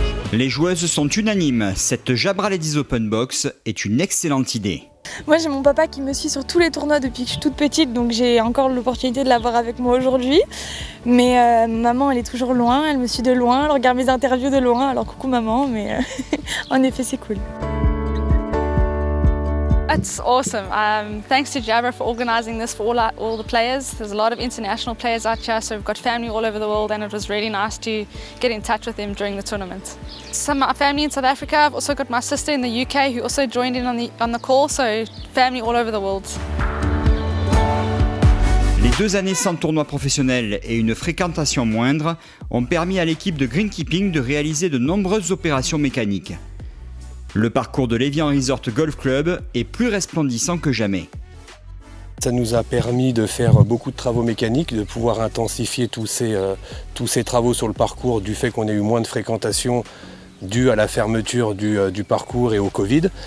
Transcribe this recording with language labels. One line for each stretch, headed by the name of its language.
French: Les joueuses sont unanimes, cette Jabra Ladies Open Box est une excellente idée. Moi j'ai mon papa qui me suit sur tous les tournois depuis que je suis toute petite, donc j'ai encore l'opportunité de l'avoir avec moi aujourd'hui. Mais maman elle est toujours loin, elle me suit de loin, elle regarde mes interviews de loin, alors coucou maman, mais en effet c'est cool.
English: It's awesome. Thanks to Jabra for organising this for all the players. There's a lot of international players out here, so we've got family all over the world, and it was really nice to get in touch with them during the tournament. Some of my family in South Africa. I've also got my sister in the UK who also joined in on the call, so family all over the world.
French: Les 2 années sans tournoi professionnel et une fréquentation moindre ont permis à l'équipe de greenkeeping de réaliser de nombreuses opérations mécaniques. Le parcours de l'Évian Resort Golf Club est plus resplendissant que jamais. Ça nous a permis de faire beaucoup de travaux mécaniques, de pouvoir intensifier tous ces travaux sur le parcours du fait qu'on ait eu moins de fréquentation due à la fermeture du parcours et au Covid.